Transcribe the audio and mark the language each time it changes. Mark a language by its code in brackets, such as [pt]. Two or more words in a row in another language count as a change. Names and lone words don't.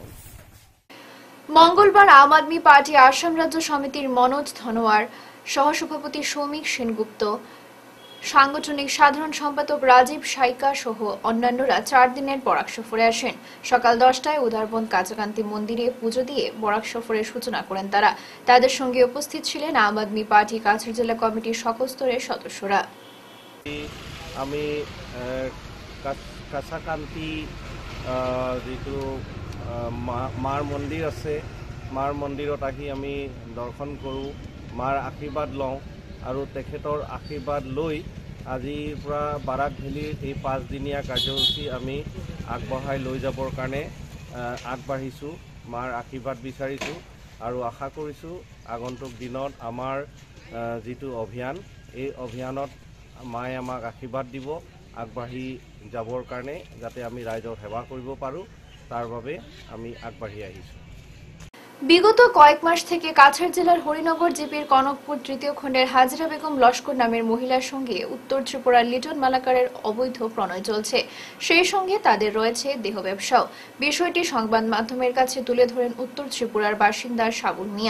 [bn] মঙ্গলবার আম আদমি পার্টি আসাম রাজ্য সমিতির মনোজ ধনোয়ার, সহসভাপতি সৌমিক সেনগুপ্ত, সাংগঠনিক সাধারণ সম্পাদক রাজীব সাইকা সহ অন্যান্যরা 4 দিনের বরাক সফরে আসেন। সকাল 10টায় উদারবন কাজাকান্তি মন্দিরে পুজো দিয়ে বরাক সফরের সূচনা করেন তারা। তাদের সঙ্গে উপস্থিত ছিলেন আম আদমি পার্টি কাছাড় জেলা কমিটির সকল স্তরের সদস্যরা। [as] আমি কাছাকান্তি যিটো মাৰ মন্দিৰ আছে, মাৰ মন্দিৰত আহি আমি দৰ্শন কৰোঁ, মাৰ আশীৰ্বাদ লওঁ আৰু তেখেতৰ আশীৰ্বাদ লৈ আজিৰ পৰা বাৰাক ভেলীৰ এই 5 দিনীয়া কাৰ্যসূচী আমি আগবঢ়াই লৈ যাবৰ কাৰণে আগবাঢ়িছোঁ। মাৰ আশীৰ্বাদ বিচাৰিছোঁ আৰু আশা কৰিছোঁ আগন্তুক দিনত আমাৰ যিটো অভিযান, এই অভিযানত মায়ে আমাক আশীৰ্বাদ দিব আগবাঢ়ি যাবৰ কাৰণে, যাতে আমি ৰাইজৰ সেৱা কৰিব পাৰোঁ, তাৰ বাবে আমি আগবাঢ়ি আহিছোঁ। [bn] বিগত কয়েক মাস থেকে কাছাড় জেলার হরিনগর জিপির কনকপুর তৃতীয় খণ্ডের হাজরা বেগম লস্কর নামের মহিলার সঙ্গে উত্তর ত্রিপুরার লিটন মালাকারের অবৈধ প্রণয় চলছে। সেই সঙ্গে তাদের রয়েছে দেহ ব্যবসাও। বিষয়টি সংবাদ মাধ্যমের কাছে তুলে ধরেন উত্তর ত্রিপুরার বাসিন্দা সাবুল মিয়া।